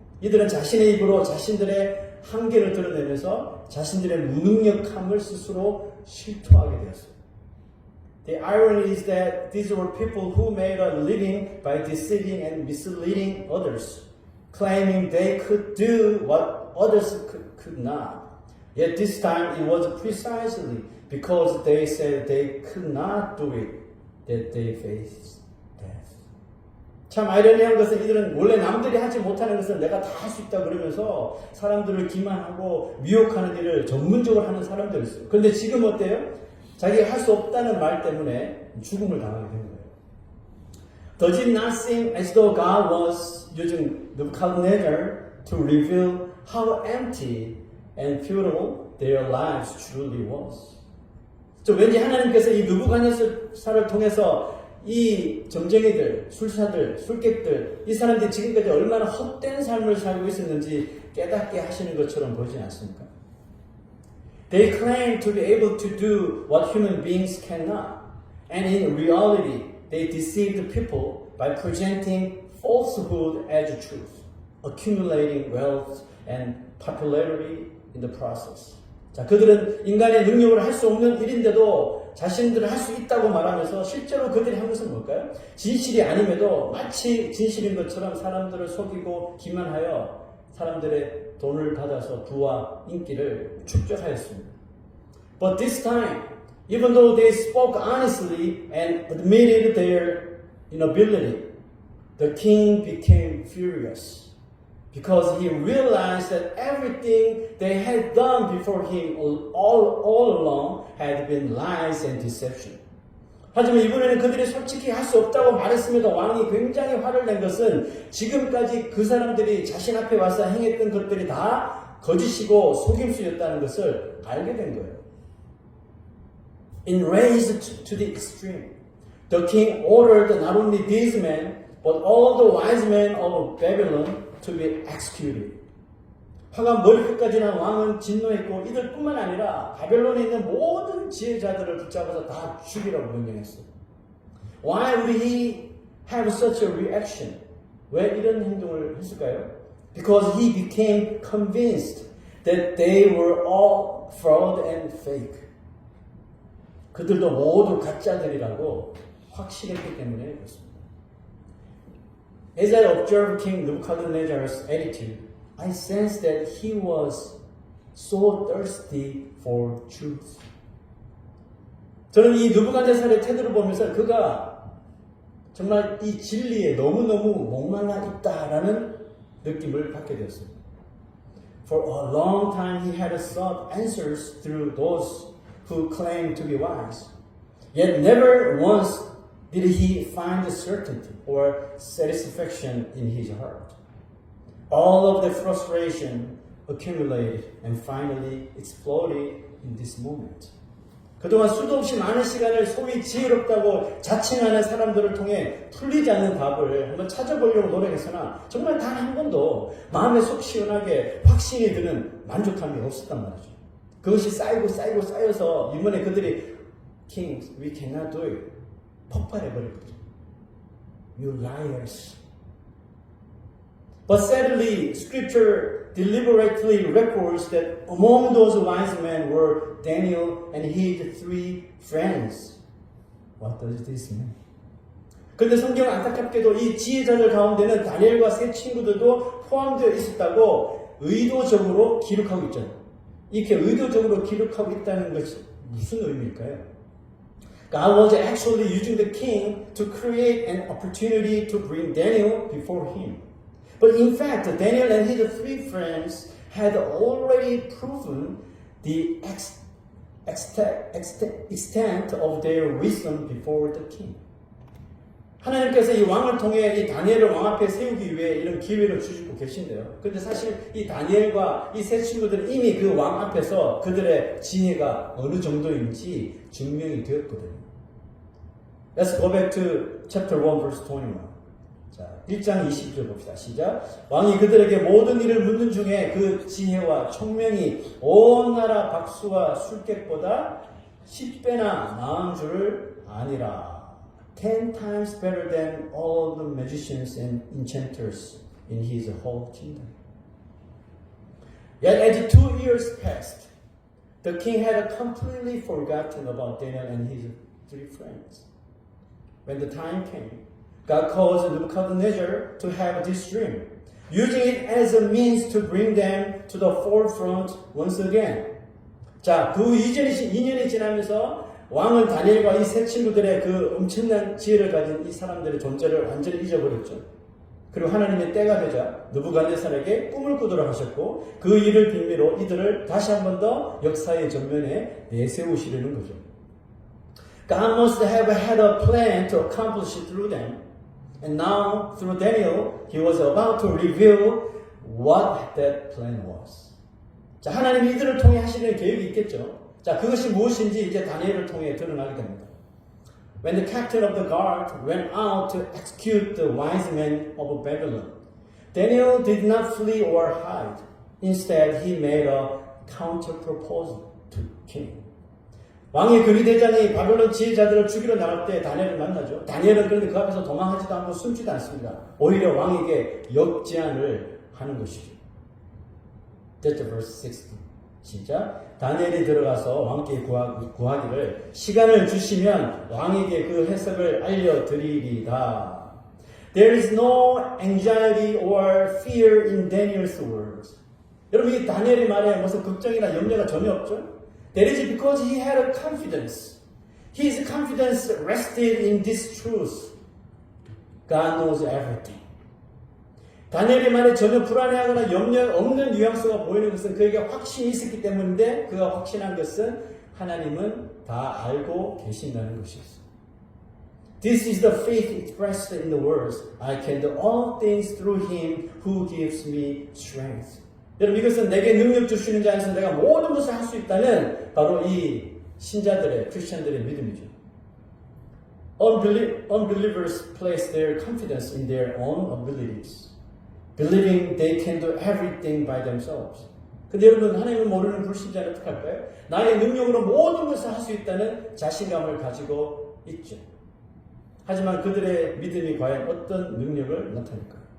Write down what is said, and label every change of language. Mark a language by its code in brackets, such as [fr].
[ko] 이들은 자신의 입으로 자신들의 한계를 드러내면서 자신들의 무능력함을 스스로 실토하게 되었어요. [en] The irony is that these were people who made a living by deceiving and misleading others, claiming they could do what others could not. Yet this time it was precisely because they said they could not do it that they faced death. [ko] 참 아이러니한 것은 이들은 원래 남들이 하지 못하는 것을 내가 다 할 수 있다 그러면서 사람들을 기만하고 미혹하는 일을 전문적으로 하는 사람들이 있어요. 그런데 지금 어때요? 자기가 할 수 없다는 말 때문에 죽음을 당하게 된 거예요. [en] Does it not seem as though God was using Nebuchadnezzar to reveal how empty and futile their lives truly was? [ko] 왠지 하나님께서 이 느부갓네살을 통해서 이 점쟁이들, 술사들, 술객들, 이 사람들이 지금까지 얼마나 헛된 삶을 살고 있었는지 깨닫게 하시는 것처럼 보이지 않습니까? [en] They claim to be able to do what human beings cannot. And in reality, they deceive the people by presenting falsehood as truth, accumulating wealth and popularity in the process. [ko] 자, 그들은 인간의 능력으로 할 수 없는 일인데도 자신들은 할 수 있다고 말하면서 실제로 그들이 한 것은 뭘까요? 진실이 아님에도 마치 진실인 것처럼 사람들을 속이고 기만하여 사람들의 돈을 받아서 부와 인기를 축적하였습니다. [en] But this time, even though they spoke honestly and admitted their inability, the king became furious. Because he realized that everything they had done before him all along had been lies and deception. [ko] 하지만 이번에는 그들이 솔직히 할 수 없다고 말했음에도 왕이 굉장히 화를 낸 것은 지금까지 그 사람들이 자신 앞에 와서 행했던 것들이 다 거짓이고 속임수였다는 것을 알게 된 거예요. [en] Enraged to the extreme, the king ordered not only these men, but all the wise men of Babylon to be executed. [ko] 화가 머리끝까지 난 왕은 진노했고 이들뿐만 아니라 바벨론에 있는 모든 지혜자들을 붙잡아서 다 죽이라고 명령했어요. [en] Why would he have such a reaction? [ko] 왜 이런 행동을 했을까요? [en] Because he became convinced that they were all fraud and fake. [ko] 그들도 모두 가짜들이라고 확신했기 때문에 그렇습니다. [en] As I observed King Nebuchadnezzar's attitude, I sensed that he was so thirsty for truth. [ko] 저는 이 느부갓네살의 태도를 보면서 그가 정말 이 진리에 너무너무 목말라 있다라는 느낌을 받게 되었습니다. [en] For a long time he had sought answers through those who claimed to be wise. Yet never once did he find certainty or satisfaction in his heart. All of the frustration accumulated and finally exploded in this moment. [ko] 그동안 수도 없이 많은 시간을 소위 지혜롭다고 자칭하는 사람들을 통해 풀리지 않는 답을 한번 찾아보려고 노력했으나 정말 단 한 번도 마음에 속 시원하게 확신이 드는 만족감이 없었단 말이죠. 그것이 쌓여서 이번에 그들이 [en] Kings, we cannot do it. [ko] 폭발해버렸거든요. [en] You liars. But sadly, Scripture deliberately records that among those wise men were Daniel and his 3 friends. What does this mean? [ko] 그런데 성경은 안타깝게도 이 지혜자들 가운데는 다니엘과 세 친구들도 포함되어 있었다고 의도적으로 기록하고 있잖아요. 이렇게 의도적으로 기록하고 있다는 것이 무슨 의미일까요? [en] God was actually using the king to create an opportunity to bring Daniel before him. But in fact, Daniel and his 3 friends had already proven the extent of their wisdom before the king. [ko] 하나님께서 이 왕을 통해 이 다니엘을 왕 앞에 세우기 위해 이런 기회를 주시고 계신데요. 그런데 사실 이 다니엘과 이 세 친구들은 이미 그 왕 앞에서 그들의 지혜가 어느 정도인지 증명이 되었거든요. [en] Let's go back to chapter 1 verse 21. [ko] 자, 1장 20절 봅시다. 시작. 왕이 그들에게 모든 일을 묻는 중에 그 지혜와 총명이 온 나라 박수와 술객보다 10배나 나은 줄을 아니라. [en] 10 times better than all the magicians and enchanters in his whole kingdom. Yet as 2 years passed, the king had completely forgotten about Daniel and his 3 friends. When the time came, God caused Nebuchadnezzar to have this dream, using it as a means to bring them to the forefront once again. [ko] 자, 그 2년이 지나면서 왕은 다니엘과 이 세 친구들의 그 엄청난 지혜를 가진 이 사람들의 존재를 완전히 잊어버렸죠. 그리고 하나님의 때가 되자 느부갓네살에게 꿈을 꾸도록 하셨고 그 일을 빌미로 이들을 다시 한 번 더 역사의 전면에 내세우시려는 거죠. [en] God must have had a plan to accomplish it through them. And now, through Daniel, he was about to reveal what that plan was. [ko] 자, 하나님이 이들을 통해 하시는 계획이 있겠죠. 자, 그것이 무엇인지 이제 다니엘을 통해 드러나게 됩니다. [en] When the captain of the guard went out to execute the wise men of Babylon, Daniel did not flee or hide. Instead, he made a counter proposal to king. [ko] 왕의 근위대장이 바벨론 지혜자들을 죽이러 나갈 때 다니엘을 만나죠. 다니엘은 그런데 그 앞에서 도망하지도 않고 숨지도 않습니다. 오히려 왕에게 역제안을 하는 것이죠. [en] That's verse 16. [ko] 시작. 다니엘이 들어가서 왕께 구하기를 시간을 주시면 왕에게 그 해석을 알려드리리다. [en] There is no anxiety or fear in Daniel's words. [ko] 여러분 이 다니엘의 말에 무슨 걱정이나 염려가 전혀 없죠? [en] That is because he had a confidence. His confidence rested in this truth. God knows everything. [ko] 다니엘의 말에 전혀 불안해하거나 염려 없는 뉘앙스가 보이는 것은 그에게 확신이 있었기 때문인데 그가 확신한 것은 하나님은 다 알고 계신다는 것이었습니다. [en] This is the faith expressed in the words, I can do all things through him who gives me strength. [ko] 여러분 이것은 내게 능력 주시는 자 안에서 내가 모든 것을 할 수 있다는 바로 이 신자들의 크리스천들의 믿음이죠. [en] Unbelievers place their confidence in their own abilities, believing they can do everything by themselves. [ko] 근데 여러분 하나님을 모르는 불신자는 어떻게 할까요? 나의 능력으로 모든 것을 할 수 있다는 자신감을 가지고 있죠. 하지만 그들의 믿음이 과연 어떤 능력을 나타낼까요?